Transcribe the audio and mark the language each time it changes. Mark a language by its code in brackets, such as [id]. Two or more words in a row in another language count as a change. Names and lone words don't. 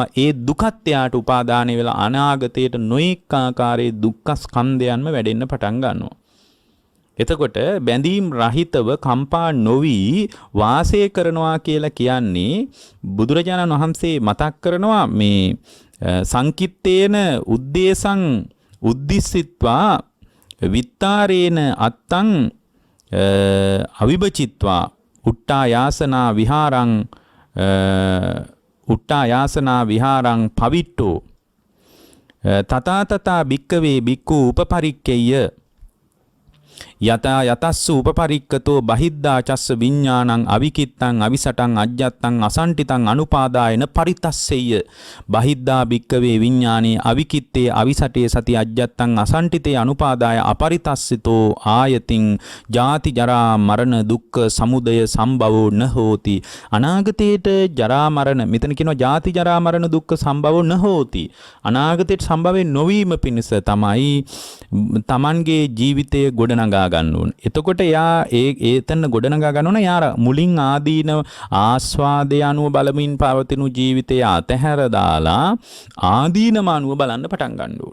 [si] ඒ දුකත් එයාට උපාදානය වෙලා අනාගතයට නොඑක ආකාරයේ දුක්ඛ ස්කන්ධයන්ම වැඩෙන්න පටන් ගන්නවා. එතකොට බැඳීම් රහිතව කම්පා නොවි වාසය කරනවා කියලා කියන්නේ බුදුරජාණන් වහන්සේ මතක් කරනවා මේ [pi] සංකිට්ඨේන උද්දේශං උද්දිස්සිත්වා විත්තාරේන අත්තං අවිභචිත්වා උට්ටා යාසනා විහාරං පවිට්ටෝ තථා භික්කවේ භික්ඛු උපපරික්කේය යතා යතස්ස උපපරික්කතෝ බහිද්ධා චස්ස විඥානං අවිකිත්තං අවිසටං අජ්ජත්තං අසන්ටිතං අනුපාදායන පරිතස්සෙය්‍ය බහිද්ධා භික්කවේ විඥානේ අවිකිත්තේ අවිසටේ සති අජ්ජත්තං අසන්ටිතේ අනුපාදාය අපරිතස්සිතෝ ආයතින් ජාති ජරා මරණ දුක්ඛ සමුදය සම්භවෝ න හෝති. [si] අනාගතේට ජරා මරණ, මෙතන කියනවා [pi] ජාති ජරා මරණ දුක්ඛ සම්භවෝ න හෝති. [si] අනාගතේට සම්භවෙ නොවීම පිණිස තමයි තමන්ගේ ජීවිතය ගොඩනගා ගන්න ඕන. එතකොට යා ඒතන ගොඩනගා ගන්න ඕන. යා මුලින් ආදීන ආස්වාදය අනුව බලමින් පවතින ජීවිතය අතහැර දාලා ආදීනම අනුව බලන්න පටන් ගන්න ඕන.